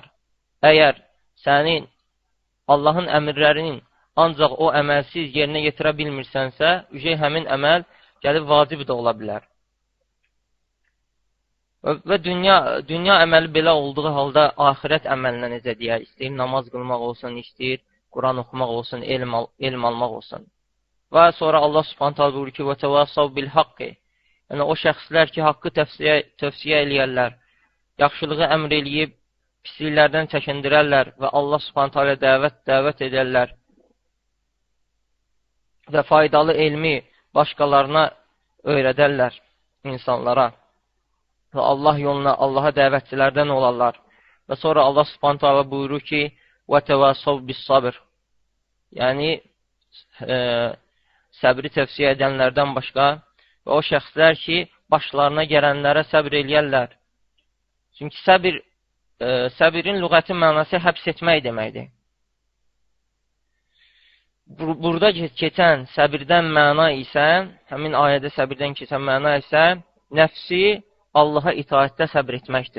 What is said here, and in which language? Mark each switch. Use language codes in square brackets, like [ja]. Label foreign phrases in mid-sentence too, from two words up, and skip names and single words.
[az] Əgər sənin Allahın əmrlərinin ancaq o əməlsiz yerinə yetirə bilmirsənsə, həmin əməl gəlib vacib də ola bilər. Və dünya əməli belə olduğu halda axirət əməlinə necə deyək? İstəyir namaz qılmaq olsun, istəyir Quran oxumaq olsun, elm almaq olsun. Və sonra Allah [ar] سبحانه وتعالى [az] buyurur ki, [ar] وَتَوَاسَوْ بِالْحَقِّ [az] Yəni o şəxslər ki, haqqı tövsiyə eləyərlər, yaxşılığı əmr eləyib, pisliklərdən çəkindirərlər və Allah [ar] سبحانه وتعالى [az] dəvət edərlər və faydalı elmi başqalarına öyrədərlər insanlara və Allah yoluna, Allaha dəvətçilərdən olarlar. Və sonra Allah [ar] سبحانه وتعالى [az] buyurur ki, [ar] وَتَوَاسَوْ بِالصَّبْرِ [az] Yəni, səbri tövsiyə edənlərdən başqa və o şəxslər ki, başlarına gələnlərə səbr eləyərlər. Çünki səbirin lüğəti mənası həbs etmək deməkdir. Burada keçən səbirdən məna isə, həmin ayədə səbirdən keçən məna isə, nəfsi Allaha itaətdə səbr etməkdir.